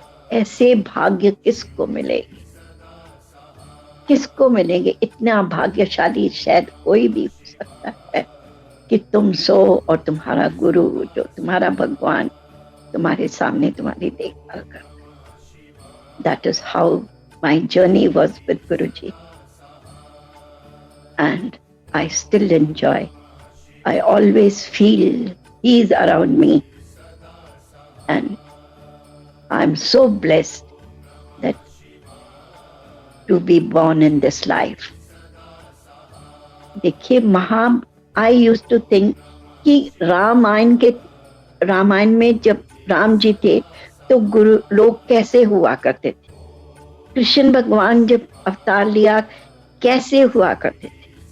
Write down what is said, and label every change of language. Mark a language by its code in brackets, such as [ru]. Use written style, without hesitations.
[hi] ऐसे भाग्य किसको मिलेगी, किसको मिलेंगे? इतना भाग्यशाली शायद कोई भी हो सकता है कि तुम सो और तुम्हारा गुरु, जो तुम्हारा भगवान, तुम्हारे सामने तुम्हारी देखभाल करता। [en] That is how my journey was with Guruji, and I still enjoy. I always feel he is around me, and I'm so blessed that to be born in this life. [hi] देखिए [en] I used to think [hi] कि रामायण में जब राम जी थे तो गुरु लोग कैसे हुआ करते थे, कृष्ण भगवान जब अवतार लिया कैसे हुआ करते थे।